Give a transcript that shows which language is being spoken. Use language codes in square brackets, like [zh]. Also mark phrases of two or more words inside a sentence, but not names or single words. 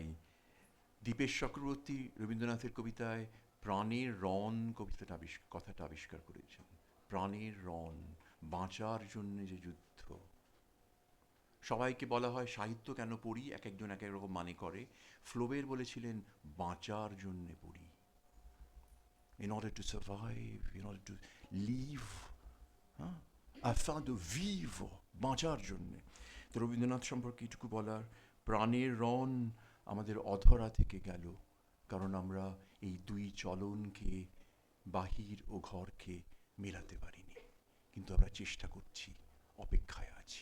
[bn] দীপেশ চক্রবর্তী রবীন্দ্রনাথের কবিতায় প্রাণের রণ কথাটা আবিষ্কার করেছেন। প্রাণের রণ, বাঁচার জন্য যে যুদ্ধ। সবাইকে বলা হয় সাহিত্য কেন পড়ি, এক একজন এক এক রকম মানে করে। ফ্লোবের বলেছিলেন বাঁচার জন্য পড়ি, [en] in order to survive, in order to live, [fr] afin de vivre, [bn] বাঁচার জন্যে। তো রবীন্দ্রনাথ সম্পর্কে এটুকু বলার, প্রাণের রণ আমাদের অধরা থেকে গেল, কারণ আমরা এই দুই চলনকে, বাহির ও ঘরকে মেলাতে পারিনি। কিন্তু আমরা চেষ্টা করছি অপেক্ষায় আছি।